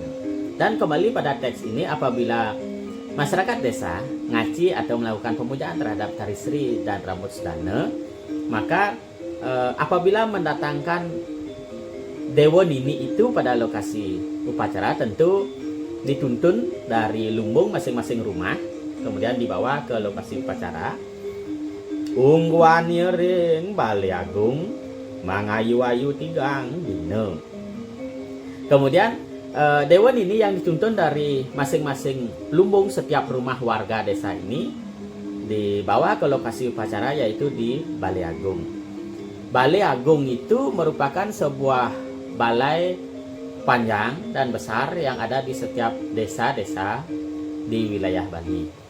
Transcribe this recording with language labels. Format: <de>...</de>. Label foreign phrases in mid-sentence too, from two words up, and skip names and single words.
<id>Dan kembali pada teks ini, apabila masyarakat desa ngaci atau melakukan pemujaan terhadap Tari Sri dan Rambut Sedana, maka apabila mendatangkan dewa nini itu pada lokasi upacara, tentu dituntun dari lumbung masing-masing rumah, kemudian dibawa ke lokasi upacara.</id> <ban>Ungguannya ring Bali Agung mangayu-ayu tigang dina.</ban> <id>Kemudian dewan ini yang dituntun dari masing-masing lumbung setiap rumah warga desa ini dibawa ke lokasi upacara, yaitu di Balai Agung. Balai Agung itu merupakan sebuah balai panjang dan besar yang ada di setiap desa-desa di wilayah Bali.</id>